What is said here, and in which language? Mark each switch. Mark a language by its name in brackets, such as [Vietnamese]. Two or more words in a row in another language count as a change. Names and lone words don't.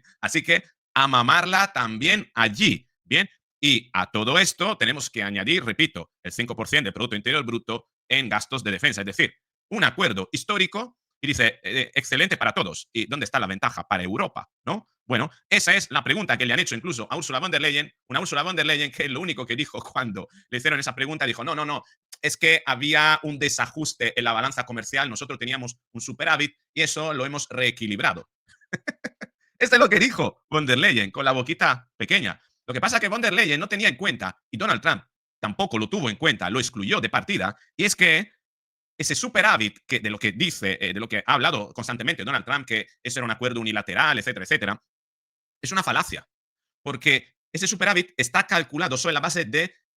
[Spanish] Así que a mamarla también allí. Bien, y a todo esto tenemos que añadir, repito, el 5% del Producto Interior Bruto en gastos de defensa, es decir, un acuerdo histórico y dice, excelente para todos. ¿Y dónde está la ventaja para Europa? ¿No? Bueno, esa es la pregunta que le han hecho incluso a Ursula von der Leyen, una Ursula von der Leyen que lo único que dijo cuando le hicieron esa pregunta, dijo, no, no, no, es que había un desajuste en la balanza comercial, nosotros teníamos un superávit y eso lo hemos reequilibrado. Esto es lo que dijo von der Leyen, con la boquita pequeña. Lo que pasa es que von der Leyen no tenía en cuenta, y Donald Trump tampoco lo tuvo en cuenta, lo excluyó de partida, y es que ese superávit que de lo que dice, de lo que ha hablado constantemente Donald Trump, que eso era un acuerdo unilateral, etcétera, etcétera, es una falacia, porque ese superávit está calculado sobre la base de